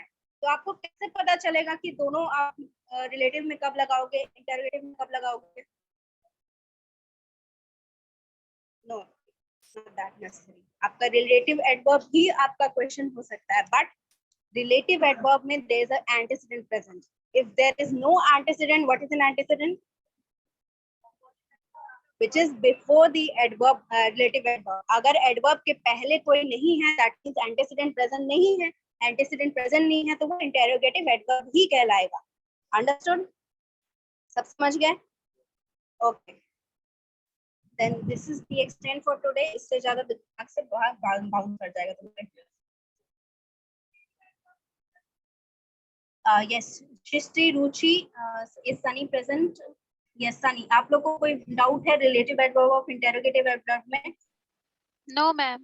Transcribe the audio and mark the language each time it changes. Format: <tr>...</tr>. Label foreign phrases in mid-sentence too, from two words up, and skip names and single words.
<hi>तो आपको कैसे पता चलेगा कि दोनों आप रिलेटिव में कब लगाओगे, इंटेरोगेटिव में कब लगाओगे?</hi> <en>No, not that necessary. आपका relative adverb</en> <hi>ही आपका क्वेश्चन हो सकता है,</hi> <en>but relative adverb में there is a antecedent present. If there is no antecedent, what is an antecedent? which is before the adverb, relative adverb.</en> <hi>अगर adverb के पहले कोई नहीं है,</hi> <en>that means antecedent present</en> <hi>नहीं है।</hi> <en>antecedent present</en> <hi>नहीं है तो वो</hi> <en>interrogative adverb</en> <hi>ही कहलाएगा। Understood? सब समझ गए?</hi> <en>Okay. Then this is the extent for today.</en> <hi>इससे ज्यादा दिमाग से बहुत बाउंड कर जाएगा तुम्हारे।</hi> <en>Yes, Shrishti, Ruchi, is Sunny present? Yes, Sunny.</en> <hi>आप लोग को कोई डाउट है</hi> <en>relative adverb</en> <hi>और</hi> <en>interrogative adverb</en> <hi>में?</hi> <en>No ma'am.</en>